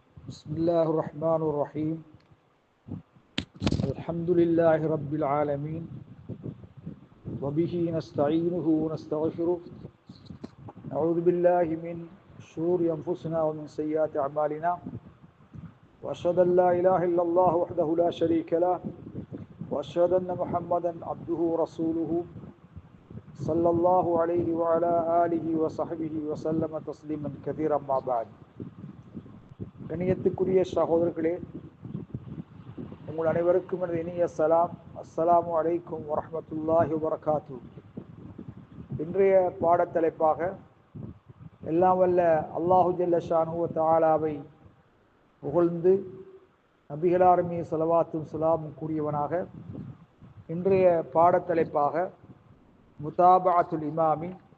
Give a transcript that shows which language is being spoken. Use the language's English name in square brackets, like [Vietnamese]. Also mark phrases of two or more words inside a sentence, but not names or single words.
[Arabic] بسم الله الرحمن الرحيم الحمد لله رب العالمين وبه نستعينه ونستغفره نعوذ بالله من شرور أنفسنا ومن سيئات أعمالنا وأشهد أن لا إله إلا الله وحده لا شريك له وأشهد أن محمدا عبده ورسوله صلى الله عليه وعلى آله وصحبه وسلم تسليما كثيرا ما بعد. [Tamil] கண்ணியத்துக்குரிய சகோதரர்களே, உங்கள் அனைவருக்கும் எனது இனிய சலாம். [Arabic] السلام عليكم ورحمة الله وبركاته. [Tamil] இன்றைய பாடத்தலைப்பாக எல்லாம் வல்ல [Arabic] الله جل شأنه [Tamil] வ தஆலாவை புகழ்ந்து நபிகளார் மீது ஸலவாத்தும் ஸலாமும் கூறியவனாக இன்றைய பாடத்தலைப்பாக [Arabic] متابعة الإمام